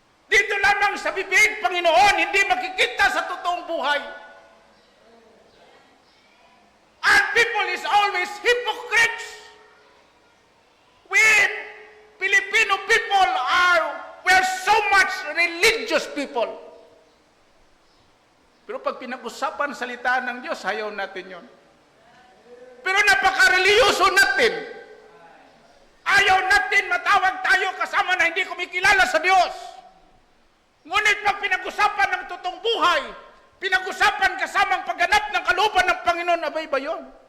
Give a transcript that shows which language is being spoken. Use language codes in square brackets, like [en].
[tl] Dito lamang sa bibig, Panginoon, hindi makikita sa totoong buhay. [en] And people is always hypocrites. We Filipino people we're so much religious people. [tl] Pero pag pinag-usapan salita ng Diyos, ayaw natin yon. Pero napaka-religyoso natin. Ayaw natin matawag tayo kasama na hindi kumikilala sa Diyos. Ngunit pag pinag-usapan ng totoong buhay, pinag-usapan kasamang pagganap ng kalooban ng Panginoon, abay ba yun?